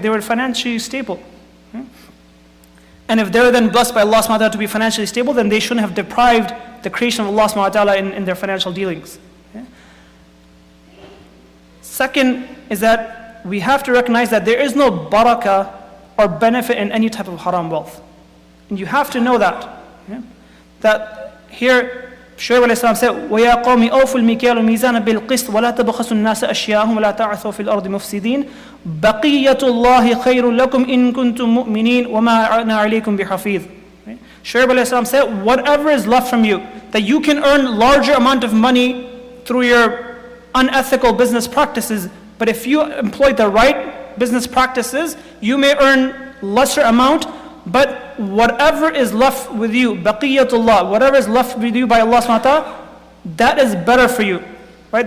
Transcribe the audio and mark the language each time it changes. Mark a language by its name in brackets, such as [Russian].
[English] They were financially stable. Right? And if they were then blessed by Allah subhanahu wa ta'ala to be financially stable, then they shouldn't have deprived the creation of Allah subhanahu wa ta'ala in their financial dealings. Okay? Second is that we have to recognize that there is no barakah or benefit in any type of haram wealth. And you have to know that. Okay? That here, Shu'ayb alayhi salam said, [Arabic] وَيَا قَوْمِ أَوْفُوا الْمِكْيَالَ وَالْمِيزَانَ بِالْقِسْطِ وَلَا تَبْخَسُوا النَّاسَ أَشْيَاءَهُمْ وَلَا تَعْثَوْا فِي الْأَرْضِ مُفْسِدِينَ بَقِيَّةُ اللَّهِ خَيْرٌ لَكُمْ إِن كُنتُم مُؤْمِنِينَ وَمَا أَنَا عَلَيْكُمْ بِحَفِيظٍ. [English] Shu'ayb alayhi salam said, whatever is left from you, that you can earn larger amount of money through your unethical business practices, but if you employ the right business practices, you may earn lesser amount, but whatever is left with you, baqiyatullah, whatever is left with you by Allah subhanahu wa ta'ala, that is better for you. Right?